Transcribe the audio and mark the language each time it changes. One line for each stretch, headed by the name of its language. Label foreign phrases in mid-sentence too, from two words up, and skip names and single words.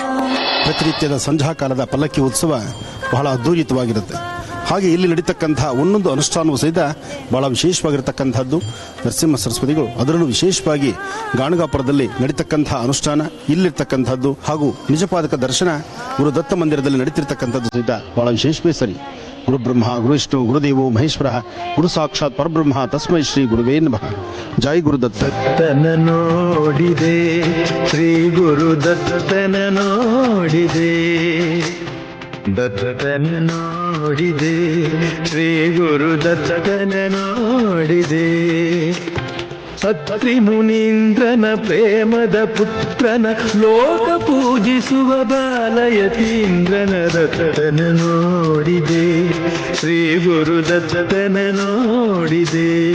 Kannada: ಪ್ರತಿನಿತ್ಯದ ಸಂಧ್ಯಾಕಾಲದ ಪಲ್ಲಕ್ಕಿ ಉತ್ಸವ ಬಹಳ ಅದ್ಭುತವಾಗಿರುತ್ತೆ. ಹಾಗೆ ಇಲ್ಲಿ ನಡೀತಕ್ಕಂತಹ ಒಂದೊಂದು ಅನುಷ್ಠಾನವೂ ಸಹಿತ ಬಹಳ ವಿಶೇಷವಾಗಿರತಕ್ಕಂಥದ್ದು. ನರಸಿಂಹ ಸರಸ್ವತಿಗಳು ಅದರಲ್ಲೂ ವಿಶೇಷವಾಗಿ ಗಾಣಗಾಪುರದಲ್ಲಿ ನಡೀತಕ್ಕಂತಹ ಅನುಷ್ಠಾನ ಇಲ್ಲಿರ್ತಕ್ಕಂಥದ್ದು ಹಾಗೂ ನಿಜಪಾದಕ ದರ್ಶನ ಗುರು ದತ್ತ ಮಂದಿರದಲ್ಲಿ ನಡೀತಿರ್ತಕ್ಕಂಥದ್ದು ಸಹಿತ ಬಹಳ ವಿಶೇಷವೇ ಸರಿ.
Sanskrit: ಗುರು ಬ್ರಹ್ಮ ಗುರು ವಿಷ್ಣು ಗುರುದೇವೋ ಮಹೇಶ್ವರ ಗುರು ಸಾಕ್ಷಾತ್ ಪರಬ್ರಹ್ಮ ತಸ್ಮೈ ಶ್ರೀ ಗುರುವೇ ನಮಃ.
Kannada: ಜೈ ಗುರುದತ್ತ. ದತ್ತನ ನೋಡಿದೆ ಶ್ರೀ ಗುರು ದತ್ತನ ನೋಡಿದೆ ದತ್ತನ ನೋಡಿದೆ ಶ್ರೀ ಗುರು ದತ್ತನ ನೋಡಿದೆ ಅತ್ರಿ ಮುನೀಂದ್ರನ ಪ್ರೇಮದ ಪುತ್ರನ ಲೋಕ ಪೂಜಿಸುವ ಬಾಲಯತೀಂದ್ರನ ದತ್ತನ ನೋಡಿದೆ ಶ್ರೀ ಗುರು ದತ್ತನ ನೋಡಿದೆ